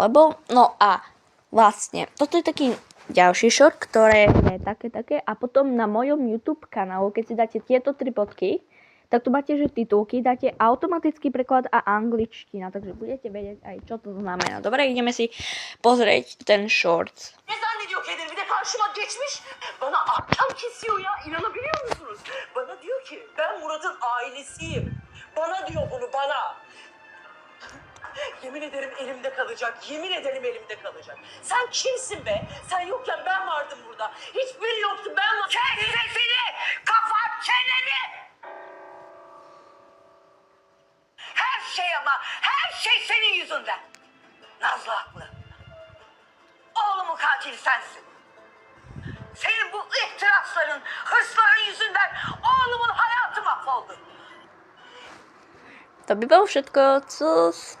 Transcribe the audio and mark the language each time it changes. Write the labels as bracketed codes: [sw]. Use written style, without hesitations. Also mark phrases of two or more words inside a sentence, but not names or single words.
[sk] No a vlastne, toto je taký ďalší short, ktoré je také a potom na mojom YouTube kanálu, keď si dáte tieto 3 bodky, tak tu máte, že titulky, dáte automatický preklad a angličtina, takže budete vedieť aj, čo to znamená. Dobre, ideme si pozrieť ten short. [tr] Ne zannediyor kendini? Bir de karşıma geçmiş bana ahkam kesiyor ya. İnanabiliyor musunuz? Bana diyor ki ben Murat'ın ailesiyim. Bana diyor bunu bana. Yemin ederim elimde kalacak. Yemin ederim elimde kalacak. Sen kimsin be? Sen yokken ben vardım burada. Hiçbiri yoktu, ben vardım. Kes sesini! Kapat çeneni! Her şey ama her şey senin yüzünden. Nazlı haklı. Oğlumun katili sensin. Senin bu ihtirasların, hırsların yüzünden oğlumun hayatı mahvoldu. [sk] To by bolo všetko, co